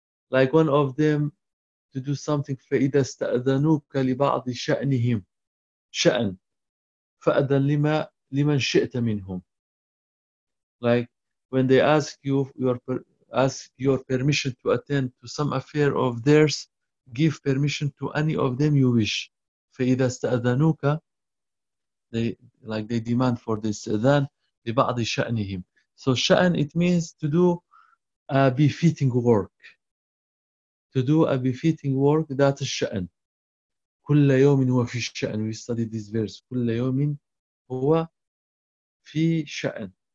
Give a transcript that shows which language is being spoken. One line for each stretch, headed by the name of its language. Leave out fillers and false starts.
English: Like one of them, to do something,
Arabic: فَإِذَا اسْتَأْذَنُوكَ لِبَعْضِ شَأْنِهِمْ شَأْن فَأَذَنْ لِمَنْ شِئْتَ مِنْهُمْ.
English: Like when they ask you, ask your permission to attend to some affair of theirs, give permission to any of them you wish.
Arabic: فَإِذَا اسْتَأْذَنُوكَ,
English: they demand for this
Arabic: أذان لبعض شأنهم.
English: So شأن, it means to do a befitting work. To do a befitting work, that's شأن.
Arabic: كُلَّ يَوْمٍ هُوَ فِي شَأْن.
English: We study this verse.
Arabic: كُلَّ يَوْمٍ هُوَ فِي شَأْن.